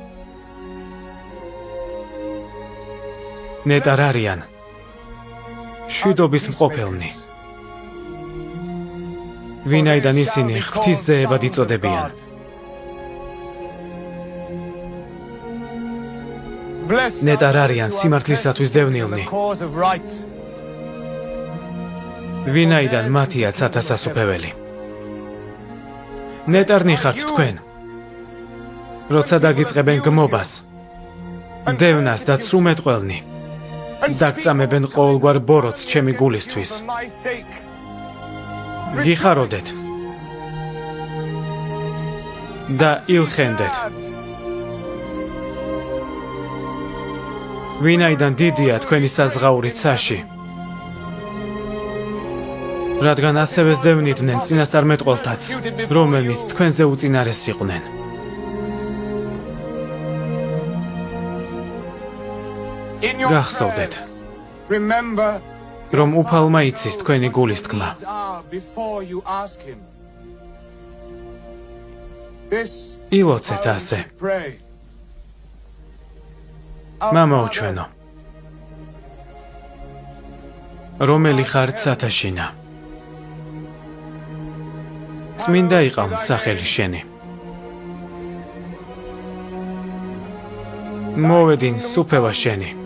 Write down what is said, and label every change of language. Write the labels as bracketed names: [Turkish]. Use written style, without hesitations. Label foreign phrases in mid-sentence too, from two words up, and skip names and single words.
[Georgian] ნეტარ არიან მშვიდობის მყოფელნი, ვინაიდან ისინი ღვთისძეებად იწოდებიან. [English] Blessed [Georgian] ნეტარ არიან სიმართლისათვის დევნილნი, [English] cause of right. [Georgian] ვინაიდან მათია ცათასასუფეველი. ნეტარნი ხართ თქვენ, როცა დაგიწყებენ გმობას, დევნას და ცრუმეტყველნი, დაგწამებენ ყოველგვარ ბოროტს ჩემი გულისთვის. [English] For my sake. [Georgian] გიხაროდეთ და ილხენდეთ, ვინაიდან დიდია თქვენი საზღაური ცაში, რადგან ასევე ზდევნიდნენ წინასწარმეტყველთაც, რომელნიც თქვენზე უწინარეს იყვნენ. [English] In your [Georgian] გახსოვდეთ, [English] prayers, remember [Georgian] რომ უფალმა იცის თქვენი გულის თქმა. [English] these are before you ask him. This [Georgian] ილოცეთ ასე, [English] pray. [Georgian] მამაო ჩვენო, რომელი ხარ ცათაშინა, წმინდა იყავ სახელი შენი. მოვედინ სუფევა შენი.